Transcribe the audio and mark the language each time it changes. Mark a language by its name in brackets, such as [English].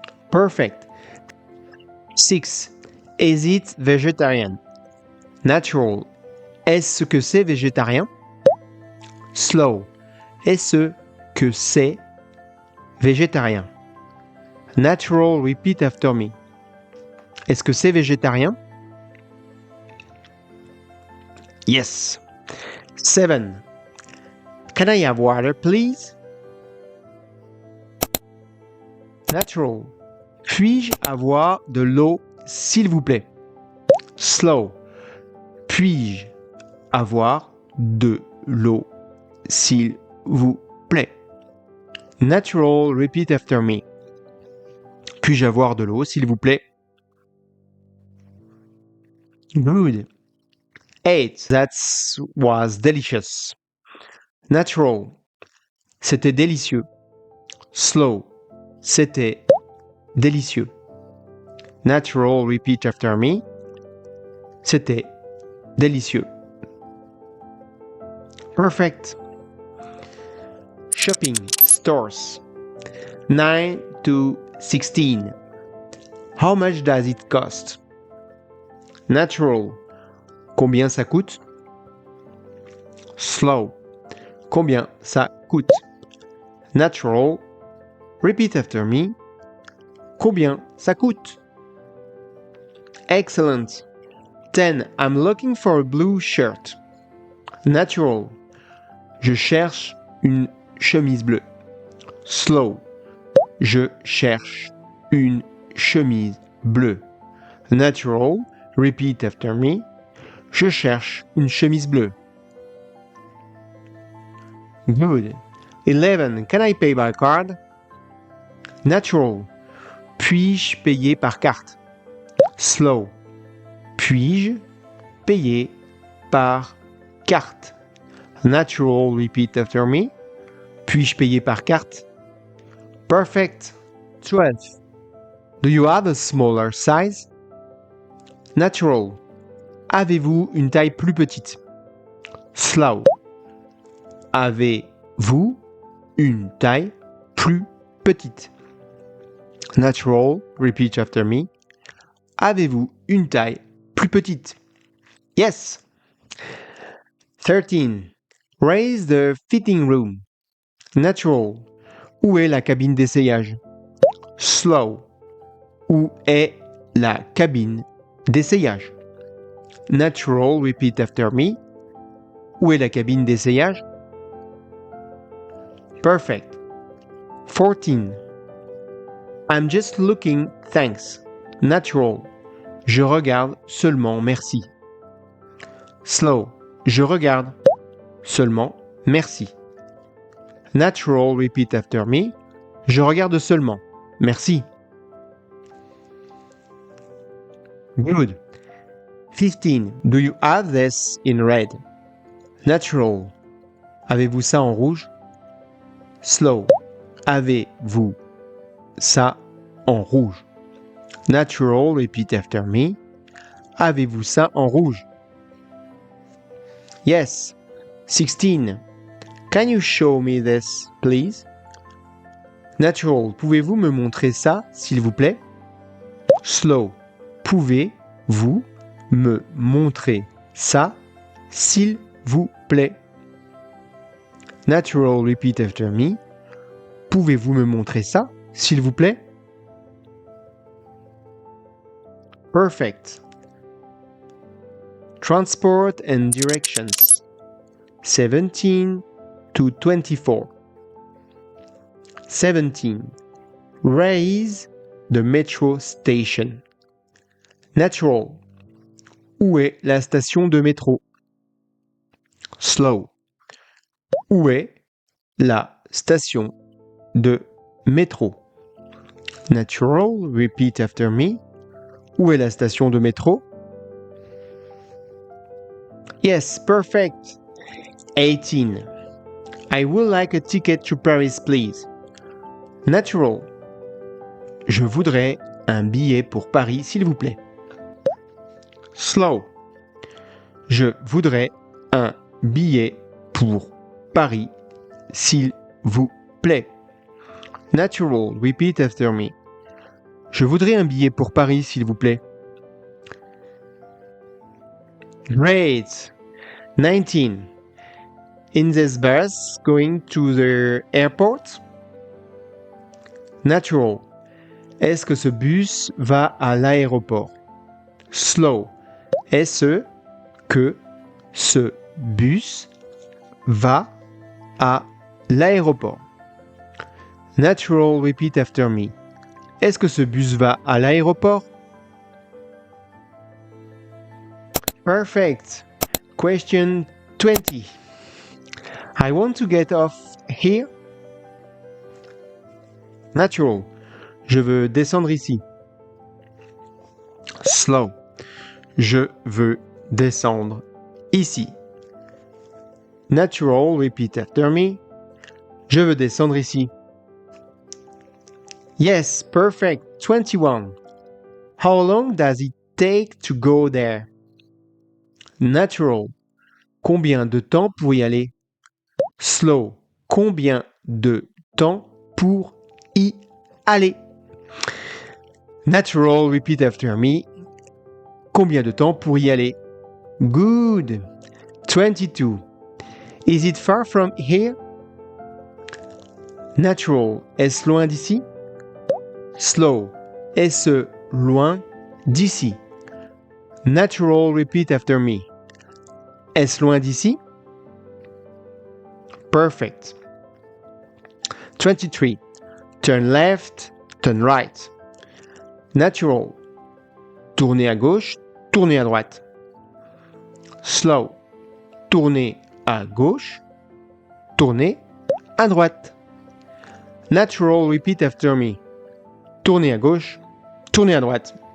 [English] Perfect. 6. Is it vegetarian? Natural. [French] Est-ce que c'est végétarien? [English] Slow. [French] Est-ce que c'est végétarien? [English] Natural, repeat after me. [French] Est-ce que c'est végétarien? [English] Yes. 7. Can I have water, please? Natural. [French] Puis-je avoir de l'eau, s'il vous plaît? [English] Slow. [French] Puis-je avoir de l'eau, s'il vous plaît? [English] Natural, repeat after me. [French] Puis-je avoir de l'eau, s'il vous plaît? [English] Good. 8. That was delicious. Natural. [French] C'était délicieux. [English] Slow. [French] C'était délicieux. [English] Natural, repeat after me. [French] C'était délicieux. [English] Perfect. Shopping, stores. 9 to 16. How much does it cost? Natural. [French] Combien ça coûte? [English] Slow. [French] Combien ça coûte? [English] Natural. Repeat after me. [French] Combien ça coûte? [English] Excellent. [French] 10. [English] I'm looking for a blue shirt. Natural. [French] Je cherche une chemise bleue. [English] Slow. [French] Je cherche une chemise bleue. [English] Natural. Repeat after me. [French] Je cherche une chemise bleue. [English] Good. 11. Can I pay by card? Natural. [French] Puis-je payer par carte? [English] Slow. [French] Puis-je payer par carte? [English] Natural, repeat after me. [French] Puis-je payer par carte? [English] Perfect. 12. Do you have a smaller size? Natural. [French] Avez-vous une taille plus petite? [English] Slow. [French] Avez-vous une taille plus petite? [English] Natural, repeat after me. [French] Avez-vous une taille plus petite? [English] Yes. 13. Where is the fitting room? Natural. [French] Où est la cabine d'essayage? [English] Slow. [French] Où est la cabine d'essayage? [English] Natural, repeat after me. [French] Où est la cabine d'essayage? [English] Perfect. 14. I'm just looking, thanks. Natural. [French] Je regarde seulement, merci. [English] Slow. [French] Je regarde seulement, merci. [English] Natural, repeat after me. [French] Je regarde seulement, merci. [English] Good. 15. Do you have this in red? Natural. [French] Avez-vous ça en rouge? [English] Slow. [French] Avez-vous ça en rouge? [English] Natural, repeat after me. [French] Avez-vous ça en rouge? [English] Yes. 16. Can you show me this, please? Natural. [French] Pouvez-vous me montrer ça, s'il vous plaît? [English] Slow. [French] Pouvez-vous me montrer ça, s'il vous plaît? [English] Natural, repeat after me. [French] Pouvez-vous me montrer ça, s'il vous plaît? [English] Perfect. Transport and directions. 17 to 24. 17. Where is the metro station? Natural. [French] Où est la station de métro? [English] Slow. [French] Où est la station de métro? [English] Natural, repeat after me. [French] Où est la station de métro? [English] Yes, perfect. 18. I would like a ticket to Paris, please. Natural. [French] Je voudrais un billet pour Paris, s'il vous plaît. [English] Slow. [French] Je voudrais un billet pour Paris, s'il vous plaît. [English] Natural, repeat after me. [French] Je voudrais un billet pour Paris, s'il vous plaît. [English] Great. 19. In this bus going to the airport? Natural. [French] Est-ce que ce bus va à l'aéroport? [English] Slow. [French] Est-ce que ce bus va à l'aéroport? [English] Natural, repeat after me. [French] Est-ce que ce bus va à l'aéroport? [English] Perfect. Question 20. I want to get off here. Natural. [French] Je veux descendre ici. [English] Slow. [French] Je veux descendre ici. [English] Natural, repeat after me. [French] Je veux descendre ici. [English] Yes, perfect. 21. How long does it take to go there? Natural. [French] Combien de temps pour y aller? [English] Slow. [French] Combien de temps pour y aller? [English] Natural, repeat after me. [French] Combien de temps pour y aller? [English] Good. 22. Is it far from here? Natural. [French] Est-ce loin d'ici? [English] Slow. [French] Est-ce loin d'ici? [English] Natural, repeat after me. [French] Est-ce loin d'ici? [English] Perfect. 23. Turn left, turn right. Natural. [French] Tournez à gauche, tournez à droite. [English] Slow. [French] Tournez à gauche, tournez à droite. [English] Natural, repeat after me. [French] Tournez à gauche, tournez à droite.